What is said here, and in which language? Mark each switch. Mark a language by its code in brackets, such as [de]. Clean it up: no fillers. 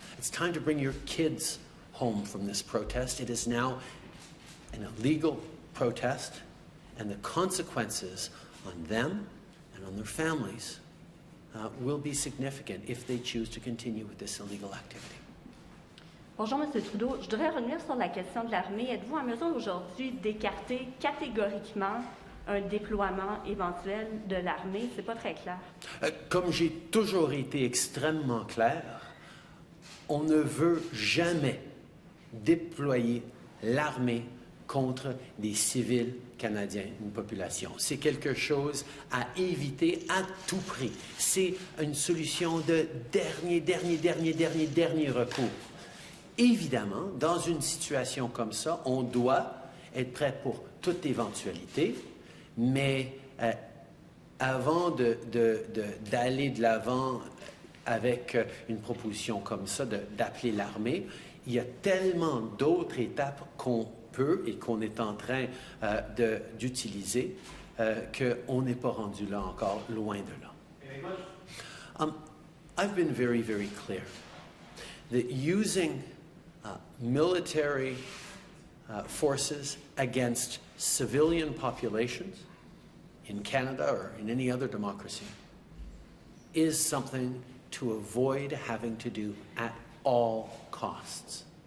[en] It's time to bring your kids home from this protest. It is now an illegal protest, and the consequences on them and on their families will be significant if they choose to continue with this illegal activity. [fr] Bonjour, M. Trudeau. Je voudrais revenir sur la question de l'armée. Êtes-vous en mesure aujourd'hui d'écarter catégoriquement un déploiement éventuel de l'armée? C'est pas très clair. Comme j'ai toujours été extrêmement clair, on ne veut jamais déployer l'armée contre des civils canadiens, une population. C'est quelque chose à éviter à tout prix. C'est une solution de dernier recours. Évidemment, dans une situation comme ça, on doit être prêt pour toute éventualité, mais avant d'aller de l'avant avec une proposition comme ça, d'appeler l'armée, il y a tellement d'autres étapes qu'on peut et qu'on est en train d'utiliser qu'on n'est pas rendu là encore, loin de là. [en] I've been very, very clear that using military forces against civilian populations in Canada or in any other democracy is something to avoid having to do at all costs.